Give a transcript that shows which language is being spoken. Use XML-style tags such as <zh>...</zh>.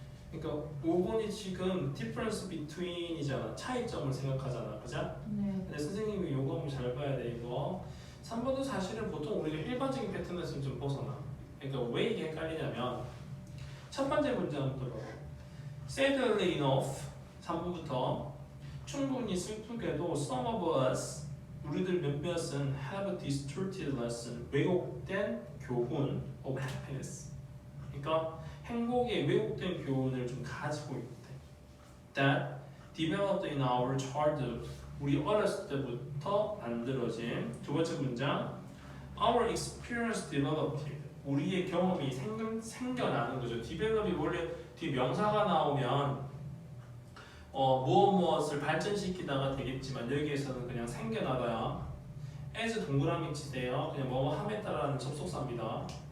<ko>그러니까 5번이 지금 difference between이잖아. 차이점을 생각하잖아. 그죠? 네. 근데 선생님이 요거 한번 잘 봐야 돼. 이거 3번도 사실은 보통 우리가 일반적인 패턴에서 좀 벗어나. 그러니까 왜 이게 헷갈리냐면 첫 번째 문장 들어.</ko> <en>Sadly enough</en> <ko>3번부터 충분히 슬프게도</ko> <en>some of us</en> <ko>우리들 몇몇은</ko> <en>have a distorted lesson</en> <ko>왜곡된 교훈</ko> <en>of happiness.</en> <ko>그러니까 행복의 왜곡된 교훈을 좀 가지고 있대.</ko> <en>That developed in our childhood.</en> <ko>우리 어렸을 때부터 만들어진. 두 번째 문장.</ko> <en>Our experience developed.</en> <ko>우리의 경험이 생겨나는 거죠. develop이 원래 뒤 명사가 나오면 무엇을 발전시키다가 되겠지만 여기에서는 그냥 생겨나다야. as 동그라미 치세요. 그냥 뭐뭐 함에 따라는 접속사입니다.</ko>